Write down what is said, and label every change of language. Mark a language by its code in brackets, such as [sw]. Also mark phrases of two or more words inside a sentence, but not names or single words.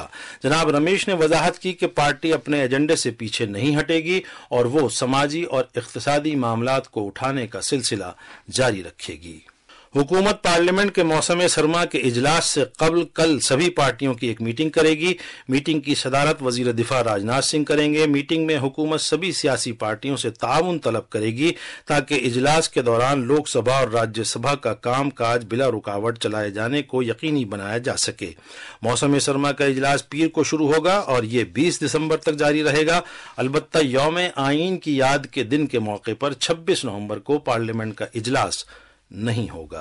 [ur] جناب رمیش نے وضاحت کی کہ پارٹی اپنے ایجنڈے سے پیچھے نہیں ہٹے گی اور وہ سماجی اور اقتصادی معاملات کو اٹھانے کا سلسلہ جاری رکھے گی۔ حکومت پارلیمنٹ کے موسم سرما کے اجلاس سے قبل کل سبھی پارٹیوں کی ایک میٹنگ کرے گی۔ میٹنگ کی صدارت وزیر دفاع راجناتھ سنگھ کریں گے۔ میٹنگ میں حکومت سبھی سیاسی پارٹیوں سے تعاون طلب کرے گی تاکہ اجلاس کے دوران لوک سبھا اور راجیہ سبھا کا کام کاج بلا رکاوٹ چلائے جانے کو یقینی بنایا جا سکے۔ موسم سرما کا اجلاس پیر کو شروع ہوگا اور یہ 20 دسمبر تک جاری رہے گا۔ البتہ یوم آئین کی یاد کے دن کے موقع پر 26 نومبر کو پارلیمنٹ کا اجلاس نہیں ہوگا۔